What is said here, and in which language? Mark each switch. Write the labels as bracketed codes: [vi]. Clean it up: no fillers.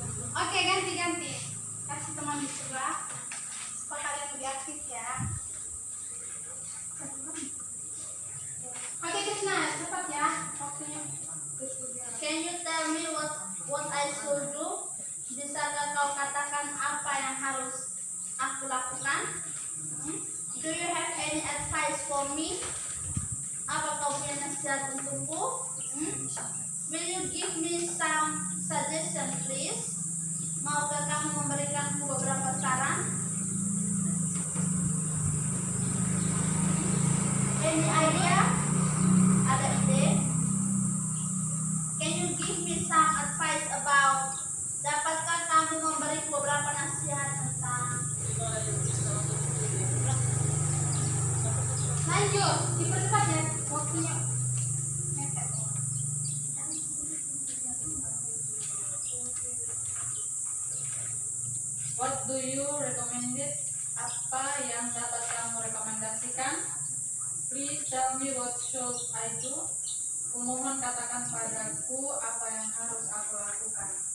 [id] Oke, ganti-ganti. Kasih teman di sebelah supaya kalian lebih aktif ya. Oke, Krishna, cepat ya waktunya. [en] Can you tell me what I should do? [id] Bisakah kau katakan apa yang harus aku lakukan? [en] Do you have any advice for me? [id] Apa kau punya nasihat untukku? [en] Will you give me some suggestion please? [id] Maukah kamu memberikanku beberapa saran? [en] Any idea? [id] Ada ide? [en] Can you give me some advice about? [id] Dapatkah kamu memberiku beberapa nasihat tentang? Lanjut, dipercepat ya waktunya. Mepet. [en] What do you recommend? [id] Apa yang dapat kamu rekomendasikan? [en] Please tell me what should I do? [id] Kumohon katakan padaku apa yang harus aku lakukan.